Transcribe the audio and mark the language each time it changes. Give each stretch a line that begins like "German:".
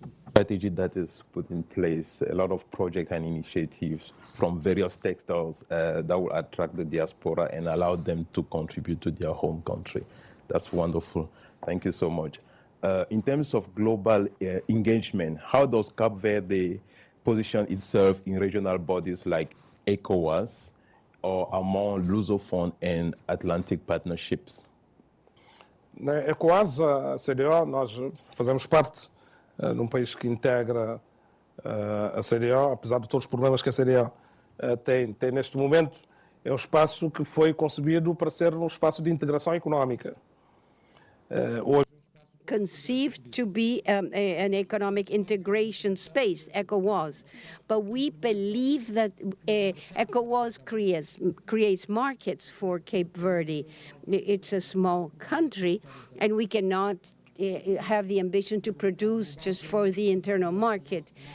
English: Strategy that is put in place, a lot of projects and initiatives from various sectors that will attract the diaspora and allow them to contribute to their home country. That's wonderful. Thank you so much. In terms of global engagement, how does Cape Verde position itself in regional bodies like ECOWAS or among Lusophone and Atlantic partnerships?
Portuguese: Na ECOWAS, a CDO, nós fazemos parte num país que integra a CDO, apesar de todos os problemas que a CDO tem neste momento, é um espaço que foi concebido para ser um espaço de integração económica.
English: Conceived to be an economic integration space, ECOWAS. But we believe that ECOWAS creates markets for Cape Verde. It's a small country, and we cannot have the ambition to produce just for the internal market.